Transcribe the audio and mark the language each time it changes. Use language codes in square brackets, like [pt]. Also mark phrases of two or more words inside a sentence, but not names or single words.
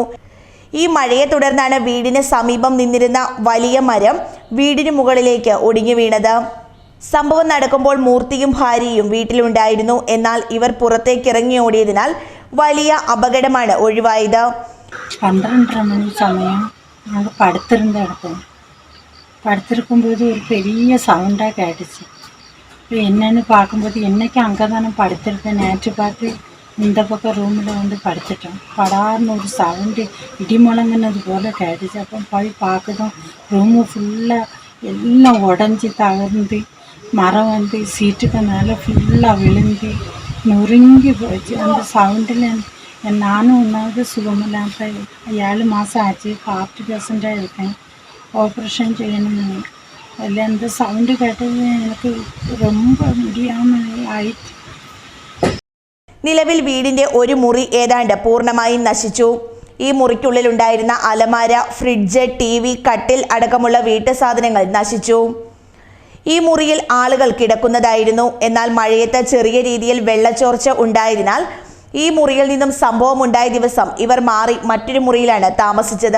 [ml] ഈ മഴയെ തുടർന്നാണ് വീടിന് സമീപം നിന്നിരുന്ന വലിയ മരം വീടിന് മുകളിലേക്ക് ഒടിഞ്ഞു വീണത്. സംഭവം നടക്കുമ്പോൾ മൂർത്തിയും ഭാര്യയും വീട്ടിലുണ്ടായിരുന്നു. എന്നാൽ ഇവർ പുറത്തേക്ക് ഇറങ്ങി ഓടിയതിനാൽ വലിയ അപകടമാണ് ഒഴിവായത്. [ta] 12:30 மணி சமயம் நாங்கள் படுத்திருக்கும்போது ஒரு பெரிய சவுண்டாக கேட்டுச்சு. இப்போ என்னன்னு பார்க்கும்போது என்னைக்கு அங்கே தானே படுத்திருக்கேன். நேற்று பார்த்து இந்த பக்கம் ரூமில் வந்து படுத்துட்டோம். படார்னு ஒரு சவுண்டு இடி முழங்குனது போல் கேட்டுச்சு. அப்போ போய் பார்க்குறோம், ரூமு ஃபுல்லாக எல்லாம் உடஞ்சி தகர்ந்து மரம் வந்து சீட்டுக்கு மேலே ஃபுல்லாக விழுந்து நொறுங்கி போச்சு. அந்த சவுண்டில் நானும் ஒன்றாவது சுகமில்லாமல் 7 மாதம் ஆச்சு. [en] heart patient-ஆக [ta] இருக்கேன். ஆப்ரேஷன் செய்யணும்னு அதில் அந்த சவுண்டு கேட்டது எனக்கு ரொம்ப முடியாமல் ஆயிடுச்சு. [ml] നിലവിൽ വീടിന്റെ ഒരു മുറി ഏതാണ്ട് പൂർണ്ണമായും നശിച്ചു. ഈ മുറിക്കുള്ളിലുണ്ടായിരുന്ന അലമാര, ഫ്രിഡ്ജ്, TV, കട്ടിൽ അടക്കമുള്ള വീട്ടു സാധനങ്ങൾ നശിച്ചു. ഈ മുറിയിൽ ആളുകൾ കിടക്കുന്നതായിരുന്നു. എന്നാൽ മഴയത്ത് ചെറിയ രീതിയിൽ വെള്ളച്ചോർച്ച ഉണ്ടായതിനാൽ ഈ മുറിയിൽ നിന്നും സംഭവമുണ്ടായ ദിവസം ഇവർ മാറി മറ്റൊരു മുറിയിലാണ് താമസിച്ചത്.